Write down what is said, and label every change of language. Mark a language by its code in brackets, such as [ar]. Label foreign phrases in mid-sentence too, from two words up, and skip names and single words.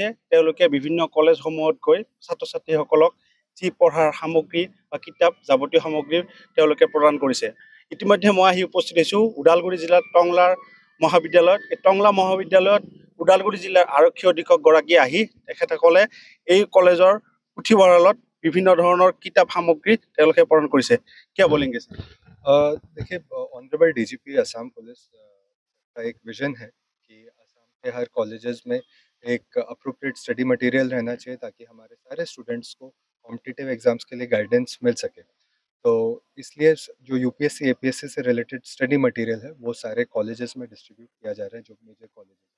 [as] তেওঁলোকে বিভিন্ন কলেজসমূহত গৈ ছাত্ৰ ছাত্ৰীসকলক যি পঢ়াৰ সামগ্ৰী বা কিতাপ যাৱতীয় সামগ্ৰী তেওঁলোকে প্ৰদান কৰিছে। ইতিমধ্যে মই আহি উপস্থিত হৈছোঁ ওদালগুৰি জিলাৰ টংলাৰ মহাবিদ্যালয়ত। এই টংলা মহাবিদ্যালয়ত ওদালগুৰি জিলাৰ আৰক্ষী অধীক্ষক গৰাকী আহি তেখেতসকলে এই কলেজৰ পুথিভঁৰালত বিভিন্ন ধৰণৰ কিতাপ সামগ্ৰী তেওঁলোকে প্ৰদান কৰিছে। [hi] কিয় বলেंगे सर? देखिए, [en] honourable DGP [hi] असम पुलिस का एक विजन है कि असम के हर कॉलेजेस में एक [en] appropriate study material [hi] रहना चाहिए ताकि हमारे सारे स्टूडेंट्स को [en] competitive exams [hi] के लिए गाइडेंस मिल सके। तो इसलिए जो यूपीएससी एपीएससी से रिलेटेड [en] study material [hi] है वो सारे कॉलेजेस में डिस्ट्रीब्यूट किया जा रहा है, जो [en] major colleges [hi] है।